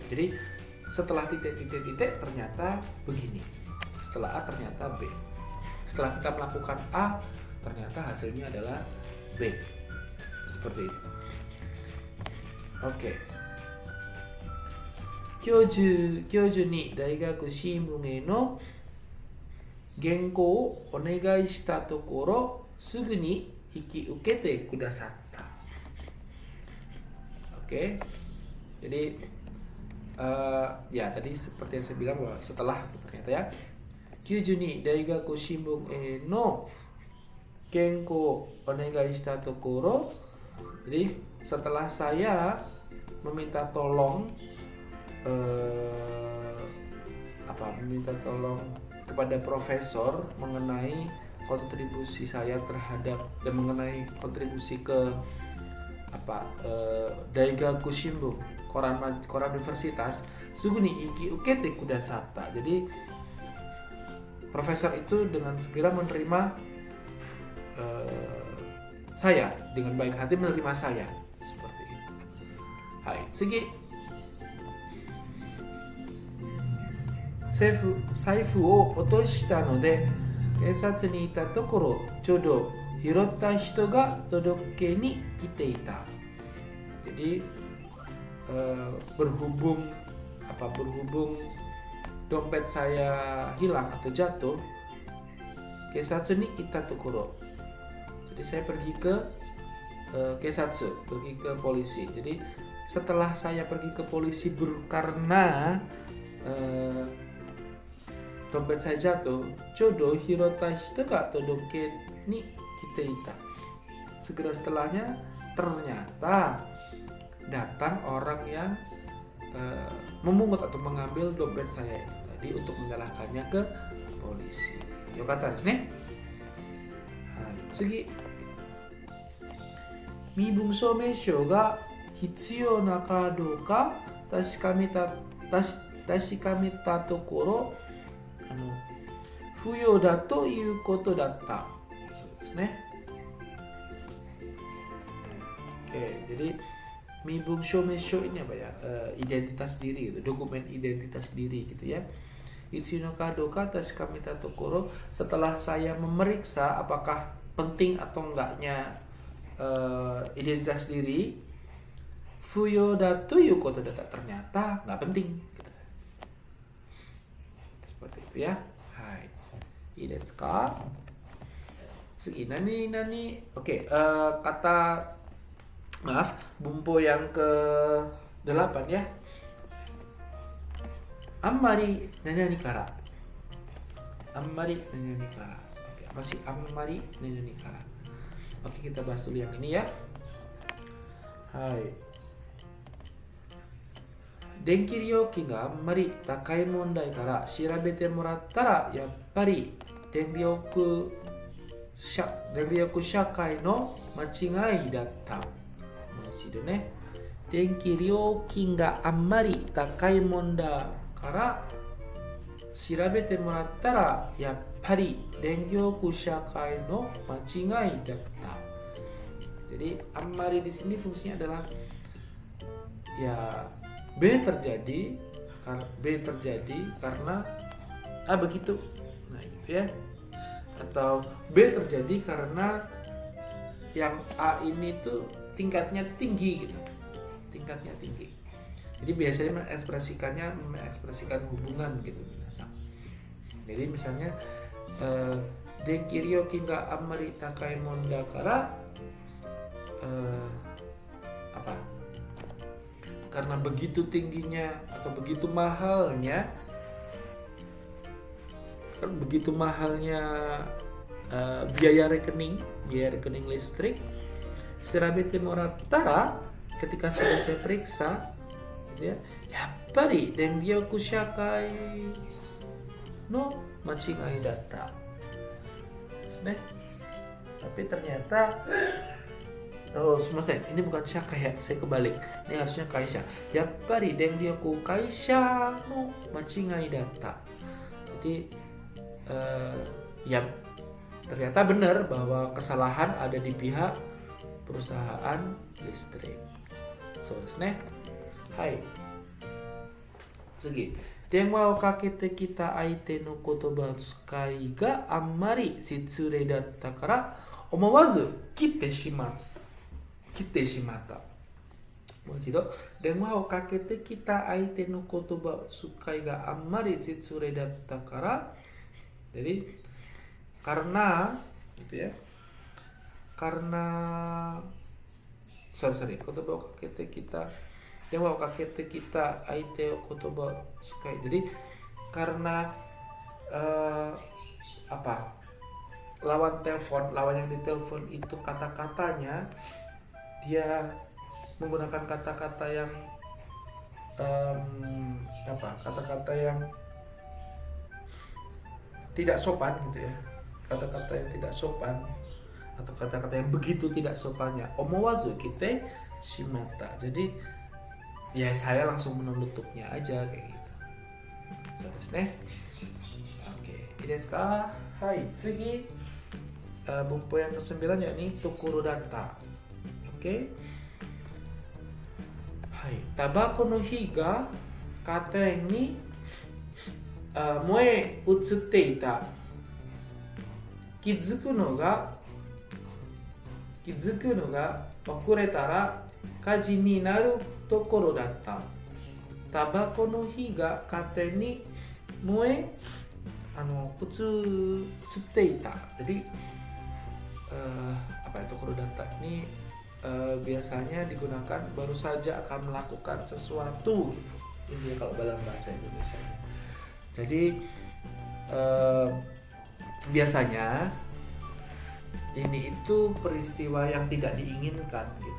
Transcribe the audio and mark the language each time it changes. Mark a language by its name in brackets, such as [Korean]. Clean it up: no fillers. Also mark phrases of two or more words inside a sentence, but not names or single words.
[Indonesian] Jadi setelah titik ternyata begini, setelah A ternyata B, setelah kita melakukan A ternyata hasilnya adalah B, seperti itu. Oke. [Japanese] 教授に大学新聞への原稿をお願いしたところ、すぐに引き受けてくださった。Oke. [Indonesian] Jadi ya tadi seperti yang saya bilang bahwa setelah ternyata ya 92 [Japanese] 大学新聞への原稿をお願いしたところ, [Indonesian] jadi setelah saya meminta tolong meminta tolong kepada profesor mengenai kontribusi saya terhadap dan mengenai kontribusi ke Daigaku Shimbun, koran universitas, [Japanese] すぐに引き受けてくださった. [Indonesian] Jadi profesor itu dengan segera menerima saya, dengan baik hati menerima saya, seperti itu. Hai, [Japanese] tsugi. 財布を落としたので警察にいたところ、ちょうど拾った人が届けに来ていた。 [Indonesian] Jadi berhubung dompet saya hilang atau jatuh, [Japanese] 警察にいたところ. [Indonesian] Jadi saya pergi ke kesatsu, pergi ke polisi. Jadi setelah saya pergi ke polisi karena dompet saya jatuh, [Japanese] ちょうど拾った人が届けに来ていた. [Indonesian] Segera setelahnya ternyata datang orang yang memungut atau mengambil dompet saya itu tadi untuk menyalahkannya ke polisi. [Japanese] よかったですね. はい、次. 身分証明書が必要なかどうか確かめたところ, 不要だということだった。そうですね。 [Indonesian] Oke, jadi Mibung Shomesho ini apa ya? Identitas diri gitu, dokumen identitas diri gitu ya. [Japanese] いつのかどうか確かめたところ, [Indonesian] setelah saya memeriksa apakah penting atau enggaknya identitas diri, [Japanese] 不要だということだった, [Indonesian] ternyata enggak penting gitu. Seperti itu ya. Hai. [Japanese] いいですか? 次何. [Indonesian] Oke, bumpo yang ke-8 ya. [Japanese] あんまり何から. あんまり何から. [Indonesian] Oke, masih [Japanese] あんまり何から. [Indonesian] Oke, kita bahas dulu yang ini ya. Hai. [Japanese] 電気料金があんまり高い問題から調べてもらったら、やっぱり電力社会の間違いだった。もう一度ね。電気料金があんまり高い問題から調べてもらったら、やっぱり電力社会の間違いだった。 [Indonesian] Jadi ammari di sini fungsinya adalah ya B terjadi karena A begitu. Nah, gitu ya. Atau B terjadi karena yang A ini tuh tingkatnya tinggi gitu. Tingkatnya tinggi. Jadi biasanya mengekspresikan hubungan gitu minasang. Jadi misalnya [Japanese] 電気料金があんまり高いもんだから [Indonesian] karena begitu tingginya atau begitu mahalnya biaya rekening listrik, [Japanese] 調べてもらったら, [Indonesian] ketika sudah saya periksa ya, [Japanese] やっぱり電力社会の間違いだった. [Indonesian] Tapi ternyata Oh, sumasen. Ini bukan syaka ya, saya kebalik. Ini harusnya kaisha. [Japanese] やっぱり電力会社の間違いだった. [Indonesian] Jadi ya ternyata benar bahwa kesalahan ada di pihak perusahaan listrik. [Japanese] そうですね。はい。次. 電話をかけてきた相手の言葉遣いがあんまり失礼だったから思わず切ってしまった. もう一度電話をかけてきた相手の言葉遣いがあんまり失礼だったから [Indonesian] jadi karena gitu ya karena [Japanese] sorry 言葉をかけてきた電話をかけてきた相手を言葉遣い [Indonesian] jadi karena lawan yang ditelepon itu kata-katanya dia menggunakan kata-kata yang kata-kata yang tidak sopan gitu ya, kata-kata yang tidak sopan atau kata-kata yang begitu tidak sopannya [Japanese] 思わず切ってしまった, [Indonesian] jadi ya saya langsung menutup-nutupnya aja kayak gitu. [Japanese] そうですね. [Indonesian] Oke, ini [Japanese] ですか? はい、次 [Indonesian] bumpo yang ke-9 yakni [Japanese] ところだった. [Indonesian] Oke. [Japanese] はい、タバコの火がカーテンに燃え移っていた. 気付くのが遅れたら火事になるところだった. タバコの火がカーテンに燃え移っていた. [Indonesian] Jadi [Japanese] ところだった [Indonesian] ini biasanya digunakan baru saja akan melakukan sesuatu gitu. Ini kalau dalam bahasa Indonesia. Jadi biasanya ini itu peristiwa yang tidak diinginkan gitu.